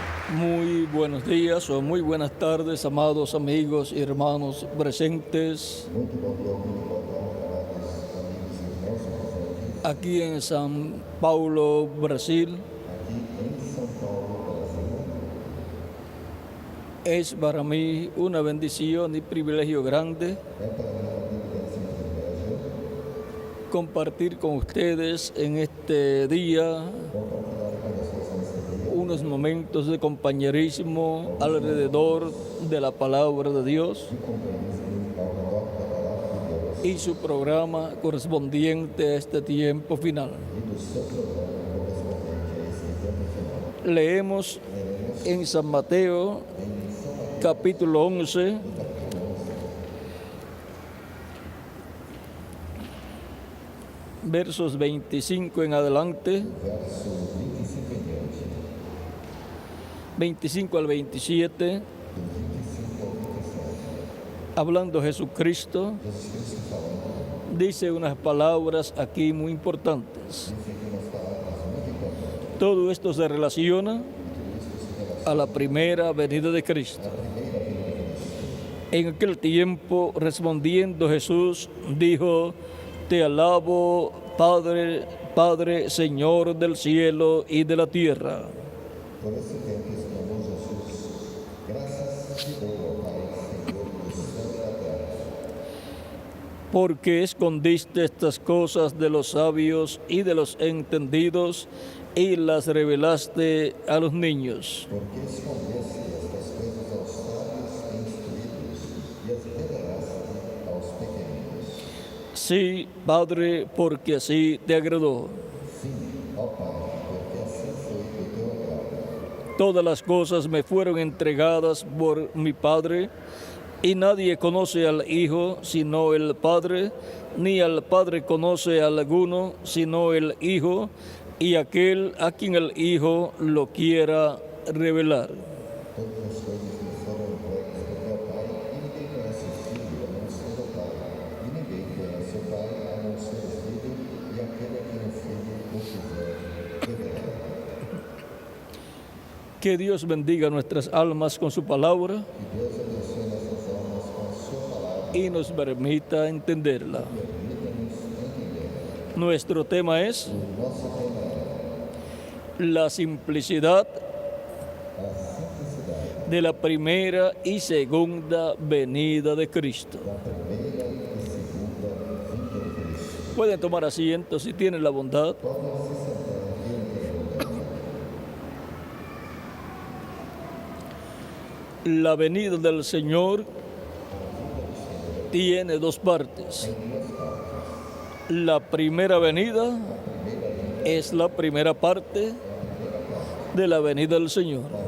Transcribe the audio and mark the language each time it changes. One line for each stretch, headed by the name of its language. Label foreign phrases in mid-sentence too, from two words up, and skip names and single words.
Spanish: Muy buenos días o muy buenas tardes, amados amigos y hermanos presentes
Portuguese: Muito bom dia, muito boa tarde, amados amigos e irmãos presentes
Spanish: aquí en San Paulo, Brasil.
Portuguese: aqui em São Paulo, Brasil.
Spanish: Es para mí una bendición y privilegio grande
Portuguese: É para mim uma privilégio e um privilégio
Spanish: compartir con ustedes en este día
Portuguese: compartilhar com vocês nesse dia
Spanish: unos momentos de compañerismo alrededor de la palabra de Dios
Portuguese: de companheirismo ao redor da palavra de Deus
Spanish: y su programa correspondiente a este tiempo final.
Portuguese: e do seu programa correspondente a esse tempo final.
Spanish: Leemos en San Mateo, capítulo 11, versos 25 en adelante,
Portuguese: Verso 25 em diante,
Spanish: 25 al 27,
Portuguese: do 25 ao 27.
Spanish: hablando Jesucristo,
Portuguese: Jesus Cristo falando,
Spanish: dice unas palabras aquí muy importantes.
Portuguese: diz aqui umas palavras muito importantes.
Spanish: Todo esto se relaciona
Portuguese: Tudo isso se relaciona
Spanish: a la primera venida de Cristo.
Portuguese: à primeira vinda de Cristo.
Spanish: En aquel tiempo, respondiendo Jesús, dijo: Te alabo, Padre, Padre, Señor del cielo y de la tierra,
Portuguese: Por esse tempo exclamou Jesus: Graças te dou, ó Pai, Senhor do céu e da terra,
Spanish: porque escondiste estas cosas de los sabios y de los entendidos y las revelaste a los niños.
Portuguese: porque escondeste estas coisas aos sábios e instruídos e as revelaste aos pequeninos.
Spanish: Sí, Padre, porque así te agradó.
Portuguese: Sim, ó Pai, porque assim foi do teu agrado.
Spanish: Todas las cosas me fueron entregadas por mi Padre, y nadie conoce al Hijo sino el Padre, ni al Padre conoce a alguno sino el Hijo, y aquel a quien el Hijo lo quiera revelar.
Portuguese: Todas as coisas me foram entregues por meu Pai, e ninguém conhece o Filho a não ser o Pai, e ninguém conhece o Pai a não ser o Filho, e aquele a quem o Filho o quiser revelar.
Spanish: Que Dios bendiga nuestras almas con su palabra
Portuguese: Que Deus abençoe nossas almas com a sua palavra
Spanish: y nos permita entenderla.
Portuguese: permita-nos entender.
Spanish: Nuestro tema es
Portuguese: O nosso tema é
Spanish: la simplicidad
Portuguese: a simplicidade
Spanish: de la primera y segunda venida de Cristo.
Portuguese: da primeira e segunda vinda de Cristo.
Spanish: Pueden tomar asiento si tienen la bondad.
Portuguese: Podem se sentar aqui no profundamente.
Spanish: La venida del Señor tiene dos partes. La primera venida es la primera parte de la venida del Señor.